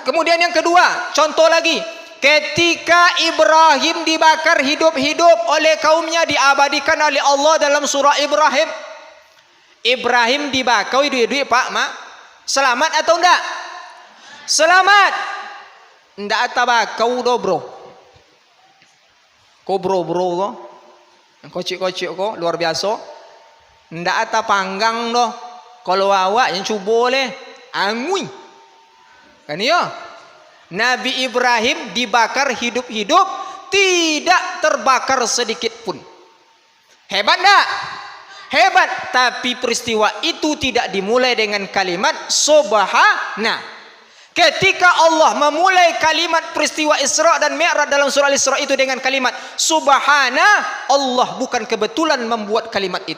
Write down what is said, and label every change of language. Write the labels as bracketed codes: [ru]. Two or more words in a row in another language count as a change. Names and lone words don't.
[id] Kemudian yang kedua, contoh lagi, ketika Ibrahim dibakar hidup-hidup oleh kaumnya, diabadikan oleh Allah dalam surah Ibrahim. Ibrahim dibakar hidup-hidup, Pak, Mak. Selamat atau enggak? Selamat. [min] Enggak atabakau do, bro. Ko bro ko. Yang kocik-kocik ko, luar biasa. Enggak atapanggang do. Kalau awak yang cuba boleh, angui. [id] Kan ya? Nabi Ibrahim dibakar hidup-hidup, tidak terbakar sedikit pun. Hebat enggak? Hebat. Tapi peristiwa itu tidak dimulai dengan kalimat Subhana. Ketika Allah memulai kalimat peristiwa Isra dan Mi'raj dalam surah Al-Isra itu dengan kalimat Subhana, Allah bukan kebetulan membuat kalimat itu.